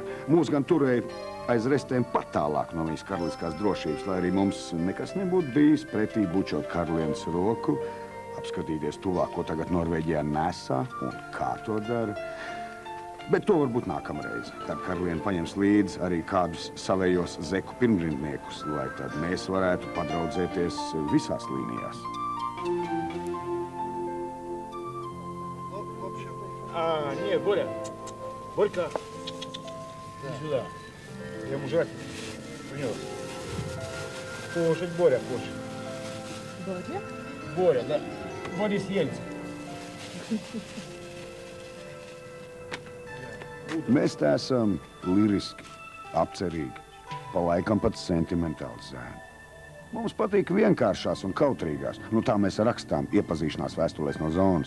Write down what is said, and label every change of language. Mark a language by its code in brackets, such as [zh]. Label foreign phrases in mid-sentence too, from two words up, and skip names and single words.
[lv] Mūs gan turēja aiz restēm pat tālāk no viņas karaliskās drošības, lai arī mums nekas nebūtu bijis pretī bučot karalienes roku, apskatīties tuvāk, ko tagad Norvēģijā nesā un kā to dara. Bet to varbūt nākamreiz, kad karaliene paņems līdzi arī kādus savējos zeku pirmrindniekus, lai tad mēs varētu padraudzēties visās līnijās. [ru] Нет, Боря. Борька. Иди сюда. Я ему жрать принес. Кушать, Боря, кушать. Боря? Боря, да. Борис Ельцин. [lv] Mēs te esam liriski, apcerīgi, pa laikam pat sentimentāli zēni. Mums patīk vienkāršās un kautrīgās. Nu tā mēs rakstām iepazīšanās vēstulēs no zonas.